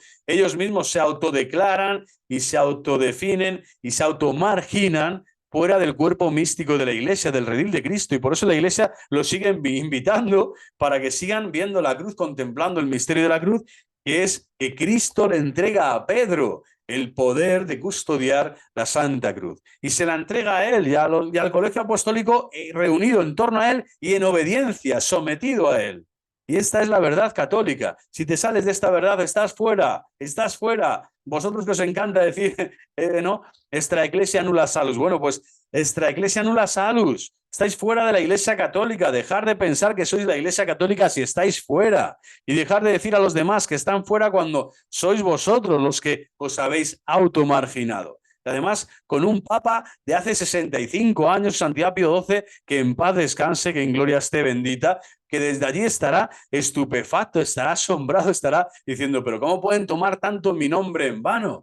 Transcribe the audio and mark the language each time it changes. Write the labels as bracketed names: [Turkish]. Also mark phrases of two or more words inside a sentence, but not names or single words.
[Spanish] Ellos mismos se autodeclaran y se autodefinen y se automarginan fuera del cuerpo místico de la Iglesia, del redil de Cristo, y por eso la Iglesia los sigue invitando para que sigan viendo la cruz, contemplando el misterio de la cruz, que es que Cristo le entrega a Pedro el poder de custodiar la Santa Cruz. Y se la entrega a él y al colegio apostólico reunido en torno a él y en obediencia, sometido a él. Y esta es la verdad católica. Si te sales de esta verdad, estás fuera, estás fuera. Vosotros que os encanta decir, ¿no?, [Latin] extra ecclesia nulla salus. [Spanish] Bueno, pues [Latin] extra ecclesia nulla salus. [Spanish] Estáis fuera de la Iglesia Católica. Dejar de pensar que sois la Iglesia Católica si estáis fuera. Y dejar de decir a los demás que están fuera cuando sois vosotros los que os habéis automarginado. Además, con un papa de hace 65 años, Santiago Pío XII, que en paz descanse, que en gloria esté bendita, que desde allí estará estupefacto, estará asombrado, estará diciendo, pero ¿cómo pueden tomar tanto mi nombre en vano?